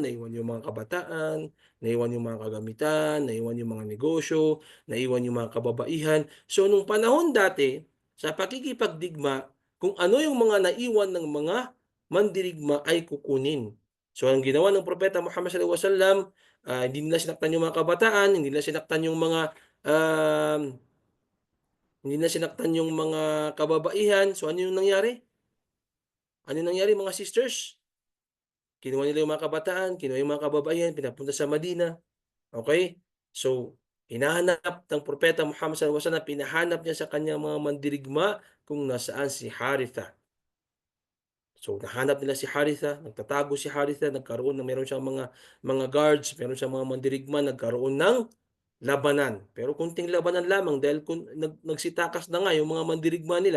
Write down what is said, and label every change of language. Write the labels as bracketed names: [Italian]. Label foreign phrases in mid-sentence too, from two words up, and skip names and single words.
[Filipino] Naiwan yung mga kabataan, naiwan yung mga kagamitan, naiwan yung mga negosyo, naiwan yung mga kababaihan. So, nung panahon dati, sa pakikipagdigma, kung ano yung mga naiwan ng mga mandirigma ay kukunin. So, ang ginawa ng Propeta Muhammad [Arabic] صلى الله عليه وسلم, [Filipino] hindi nila sinaktan yung mga kabataan, hindi nila sinaktan yung mga um, hindi na sinaktan yung mga kababaihan. So ano yung nangyari? Ano yung nangyari mga sisters? Kinuha nila yung mga kabataan, kinuha yung mga kababaihan, pinapunta sa Madina. Okay? So, hinahanap ng Propeta Muhammad [Arabic] صلى الله عليه وسلم, [Filipino] pinahanap niya sa kanyang mga mandirigma kung nasaan si Haritha. So, nahanap nila si Haritha, nagtatago si Haritha, meron siyang mga guards, meron siyang mga mandirigma, nagkaroon ng labanan. Pero kunting labanan lamang dahil nagsitakas na nga yung mga mandirigma nila.